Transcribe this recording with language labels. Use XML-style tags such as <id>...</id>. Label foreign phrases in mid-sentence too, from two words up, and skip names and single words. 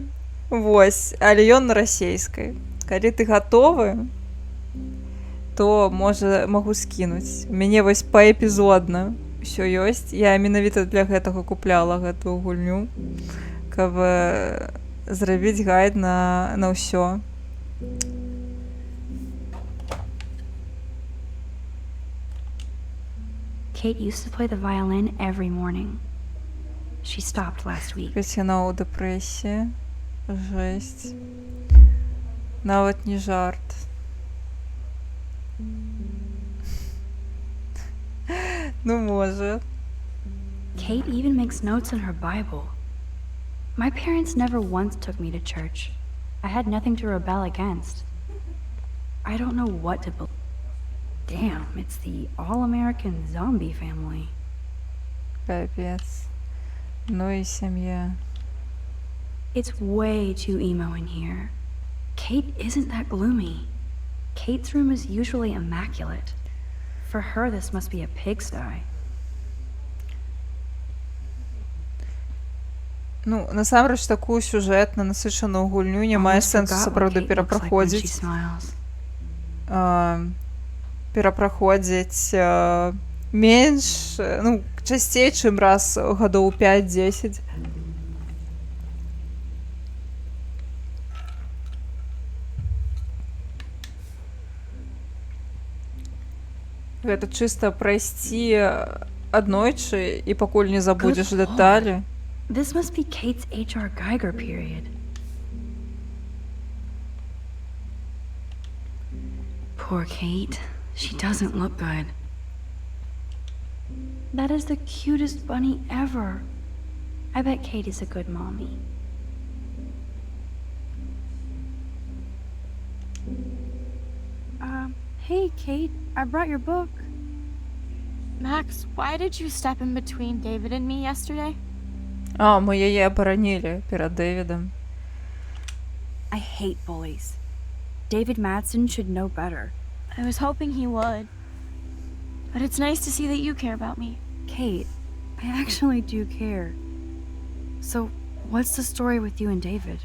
<be>Вось, але ён на расейскай. Калі ты гатовы, то, можа, магу скінуць. У мяне вось паэпізодна ўсё ёсць. Я менавіта для гэтага купляла гэтую гульню, каб зрабіць гайд на ўсё.</be> <en>Kate used to play the violin every morning. She stopped last week.</en> <be>Яна ў дэпрэсіі. Жэсць. Нават не жарт. Ну, можа.</be> <en>Kate even makes notes in her Bible. My parents never once took me to church. I had nothing to rebel against. I don't know what to believe. Damn, it's the all-American zombie family.</en> <ru>Капец. Ну и семья.</ru> <en>It's way too emo in here. Kate isn't that gloomy. Kate's room is usually immaculate. For her, this must be a pigsty.</en> <be>Ну, насамрэч, такую сюжэтна насычаную гульню не мае сэнсу сапраўды перапраходзіць. Перапраходзіць менш, ну, часцей, чым раз гадоў 5-10. Гэта чыста прайсці аднойчы і пакуль не забудзеш дэталі.</be> <en>This must be Kate's H.R. Geiger period. Poor Kate. She doesn't look good. That is the cutest bunny ever. I bet Kate is a good mommy. Hey, Kate. I brought your book. Max, why did you step in between David and me yesterday?</en> <be>А, мы яе абаранілі перад Дэвідам.</be> <en>I hate bullies. David Madsen should know better. I was hoping he would. But it's nice to see that you care about me. Kate, I actually do care. So, what's the story with you and David?</en>